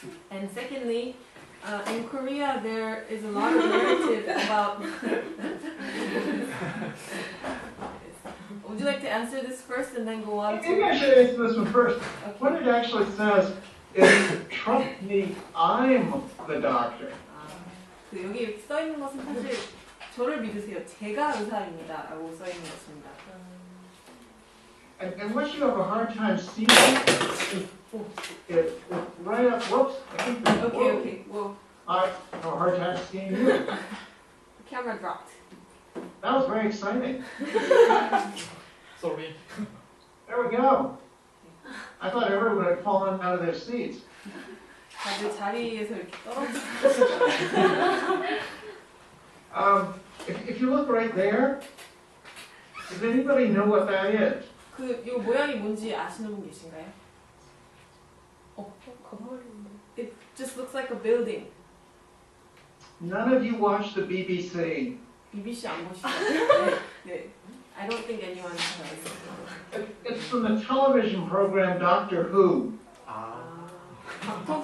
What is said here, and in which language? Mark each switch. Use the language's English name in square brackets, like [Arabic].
[English] And secondly, in Korea there is a lot of narrative about. Would you like to answer this first and then go on Maybe to? I should answer this one first. Okay. What it actually says is, trust me, I'm the doctor. [Korean] 여기 써 있는 것은 사실 저를 믿으세요. 제가 의사입니다라고 써 있는 것입니다. [English] And unless you have a hard time seeing it right up, whoops. Okay. Well, I have a hard time seeing you. the camera dropped. That was very exciting. Sorry. There we go. I thought everyone had fallen out of their seats. [Korean] 다들 자리에서 이렇게 떨어져. [English] If you look right there, does anybody know what that is? [Korean] 이 모양이 뭔지 아시는 분 계신가요? 건물인데. [English] It just looks like a building. None of you watch the BBC. [Korean] BBC 안 보시죠? 네. [English] I don't think anyone has. It's from the television program Doctor Who. [Korean] 닥터